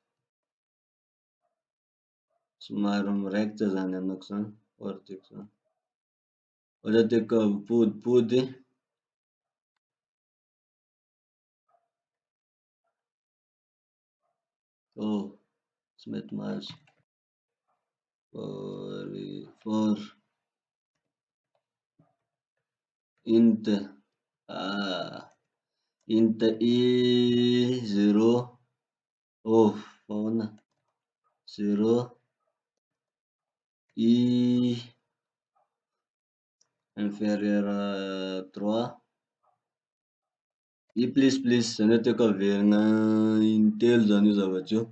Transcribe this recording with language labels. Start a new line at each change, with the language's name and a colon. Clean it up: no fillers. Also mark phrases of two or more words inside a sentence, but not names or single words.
Malagasy: somary miraikitra zany anako zany, ohatra tiako apodipody, tsy mety mahazo,
English: for int int i 0 ahoana 0 i
French: inférieur à 3 I plus
Malagasy: zany hoe tiako averina intelo zany io zavatry io.